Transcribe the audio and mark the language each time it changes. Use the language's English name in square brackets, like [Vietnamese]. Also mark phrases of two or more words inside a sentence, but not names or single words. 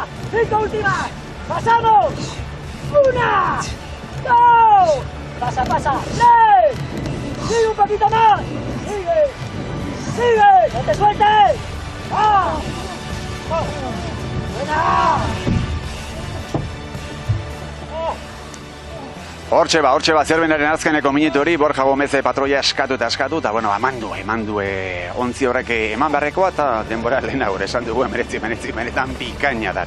[Spanish] 5 últimas. ¡Pasamos! 1, 2. Pasa. 3. Sigue un poquito más. Sigue. No te sueltes. Buena. [Basque] Hortxe ba, Zierbenaren azkeneko minutu hori, Borja Gomez patroia eskatu, eta bueno, eman du ontzi horrek eman beharrekoa, eta denbora lehena gure esan dugu, benetan bikaina da.